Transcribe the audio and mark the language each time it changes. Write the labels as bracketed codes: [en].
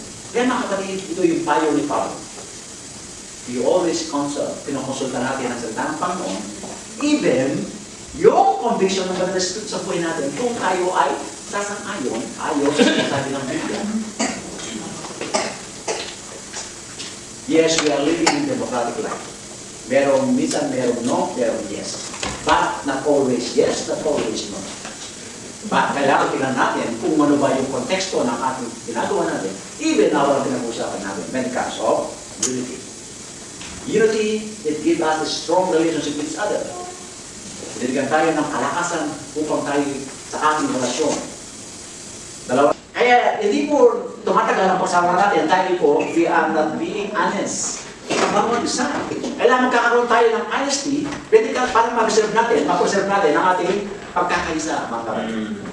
[tl] Kaya mga kapatid, ito yung payo ni Pablo. [en] You always [tl] pinakonsulta natin ang salita ng Panginoon. Even yung conviction ng Banal na Espiritu sa buhay natin, kung tayo ay sasang-ayon, ayon sa sinasabi ng Biblia. [en] Yes, we are living in democratic life. [tl] Minsan merong no, merong yes. [en] But not always yes, not always no. [tl] But kailangan tingnan natin kung ano ba yung konteksto ng ating ginagawa natin, even na walang pinag-usapan natin [en] when it comes of unity. Unity, it gives us a strong relationship with each other. [tl] Binigyan tayo ng kalakasan upang tayo sa ating relasyon. Dalawa. Kaya hindi po tumatagal ang pagsama natin dahil po [en] we are not being honest. [tl] Bawat isa. Kailangan magkakaroon tayo ng honesty para mag-serve natin ang ating pagkakaisa, mga kapatid.